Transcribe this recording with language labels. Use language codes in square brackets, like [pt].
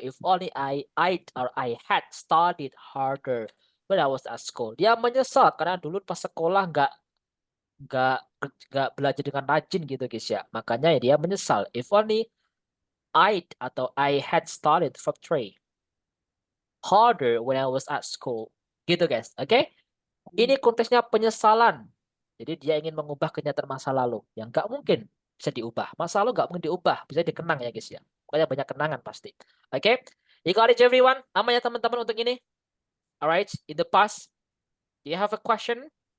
[en] If only I had studied harder when I was at school. [id] Dia menyesal karena dulu pas sekolah nggak nggak belajar dengan rajin gitu guys ya. Makanya ya dia menyesal. [en] If only I had studied for three harder when I was at school. [id] Gitu guys. Oke? Ini konteksnya penyesalan. Jadi dia ingin mengubah kenyataan masa lalu yang nggak mungkin bisa diubah. Masa lalu nggak mungkin diubah, bisa dikenang ya guys ya. Makanya banyak kenangan pasti. Oke? [en] You got it everyone? [id] Aman ya teman-teman untuk ini? [en] Alright, in the past, do you have a question?